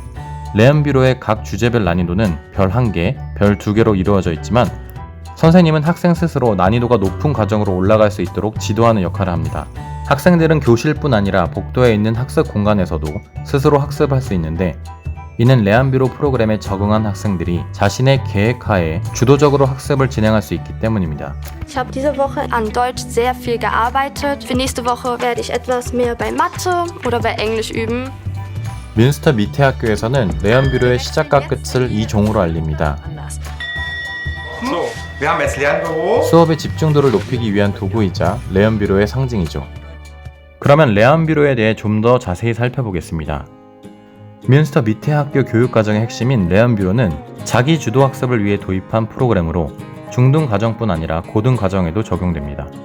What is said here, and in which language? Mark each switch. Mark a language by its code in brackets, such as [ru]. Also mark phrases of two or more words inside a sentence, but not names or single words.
[ko] 레언뷰로의 각 주제별 난이도는 별 1개, 별 2개로 이루어져 있지만 선생님은 학생 스스로 난이도가 높은 과정으로 올라갈 수 있도록 지도하는 역할을 합니다. 학생들은 교실뿐 아니라 복도에 있는 학습 공간에서도 스스로 학습할 수 있는데, 이는 레언뷰로 프로그램에 적응한 학생들이 자신의 계획하에 주도적으로 학습을 진행할 수 있기 때문입니다. [de] Ich habe diese Woche an Deutsch sehr viel gearbeitet. Für nächste Woche werde ich etwas mehr bei Mathe oder bei Englisch üben. [ko] 뮌스터 밑에 학교에서는 레언뷰로의 시작과 끝을 이 종으로 알립니다. [de] So, wir haben jetzt Lernbüro. [ko] 수업의 집중도를 높이기 위한 도구이자 레언뷰로의 상징이죠. 그러면 레언뷰로에 대해 좀 더 자세히 살펴보겠습니다. 뮌스터 밑에 학교 교육과정의 핵심인 레언뷰로는 자기 주도 학습을 위해 도입한 프로그램으로 중등과정뿐 아니라 고등과정에도 적용됩니다.